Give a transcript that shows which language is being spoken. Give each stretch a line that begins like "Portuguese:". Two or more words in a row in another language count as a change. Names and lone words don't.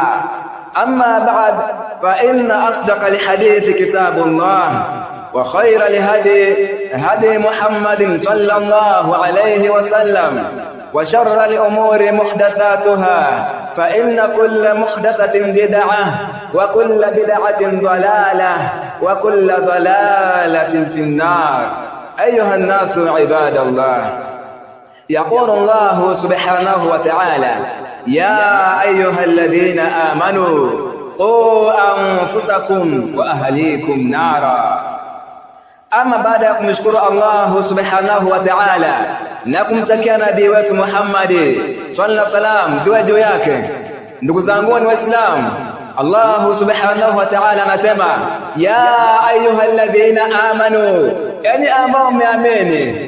Arabic: أما بعد فإن أصدق الحديث كتاب الله وخير الهدي هدي محمد صلى الله عليه وسلم وشر الأمور محدثاتها فإن كل محدثة بدعة وكل بدعة ضلالة وكل ضلالة في النار. أيها الناس عباد الله، يقول الله سبحانه وتعالى: يا أيها الذين آمنوا قوا أنفسكم وأهليكم نارا.
Swahili: Ama baada ya kumshukuru Allah
Arabic: سبحانه وتعالى
Swahili: na kumtakia nabii wetu Muhammad
Arabic: صلى الله عليه وسلم
Swahili: ziwe juu yake, ndugu zangu ni Waislamu, Allah
Arabic: سبحانه وتعالى
Swahili: anasema
Arabic: يا أيها الذين آمنوا,
Swahili: yani ambao mmeamini.